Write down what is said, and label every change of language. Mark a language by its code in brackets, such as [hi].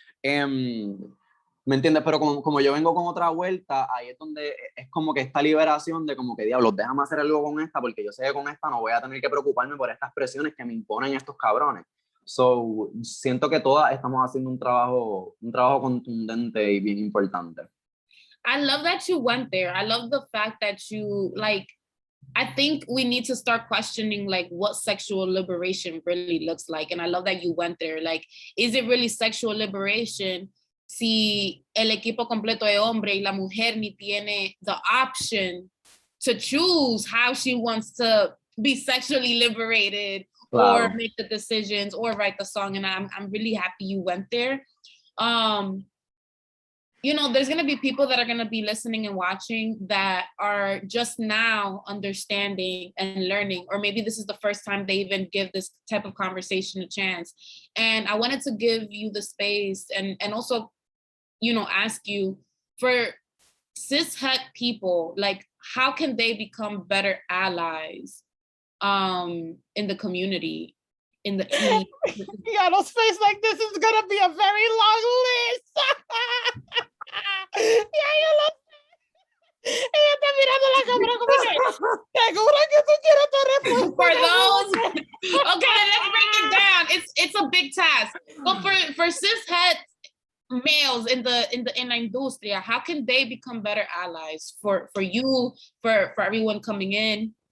[es] ¿Me entiendes? Pero como yo vengo con otra vuelta, ahí es donde es como que esta liberación de como que, diablos, déjame hacer algo con esta, porque yo sé que con esta no voy a tener que preocuparme por estas presiones que me imponen estos cabrones. So, siento que todas estamos haciendo un trabajo contundente y bien importante. [en] I love that you went there. I love the fact that you, like, I think we need to start questioning like what sexual liberation really looks like. And I love that you went there. Like, is it really sexual liberation [es] si el equipo completo es hombre y la mujer ni tiene [en] the option to choose how she wants to be sexually liberated? Wow. Or make the decisions or write the song? And I'm really happy you went there. You know, there's going to be people that are going to be listening and watching that are just now understanding and learning, or maybe this is the first time they even give this type of conversation a chance. And I wanted to give you the space and also, you know, ask you, for cis-het people, like, how can they become better allies in the community? Yano's face like this is gonna be a very long list. [es] Ya yo lo sé. Ella está mirando la cámara como que segura que tú quieres tu respuesta. [en] For those, okay, let's break it down. It's a big task. But for cis-het males in the industria, how can they become better allies for you, for everyone coming in?